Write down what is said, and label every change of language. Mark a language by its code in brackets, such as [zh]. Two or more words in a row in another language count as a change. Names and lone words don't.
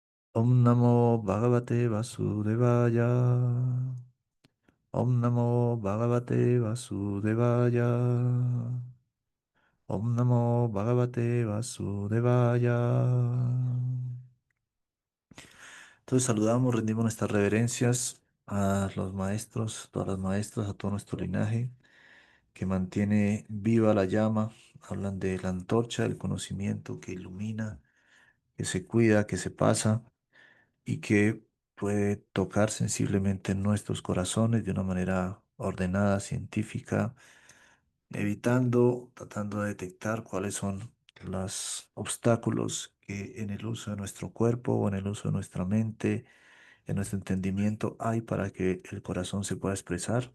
[sa] Om Namo Bhagavate Vasudevaya. Om Namo Bhagavate Vasudevaya. Om Namo Bhagavate Vasudevaya. [es] Entonces saludamos, rendimos nuestras reverencias a los maestros, todas las maestras, a todo nuestro linaje que mantiene viva la llama. Hablan de la antorcha del conocimiento que ilumina, que se cuida, que se pasa y que puede tocar sensiblemente en nuestros corazones de una manera ordenada, científica, evitando, tratando de detectar cuáles son los obstáculos que en el uso de nuestro cuerpo o en el uso de nuestra mente, en nuestro entendimiento hay para que el corazón se pueda expresar.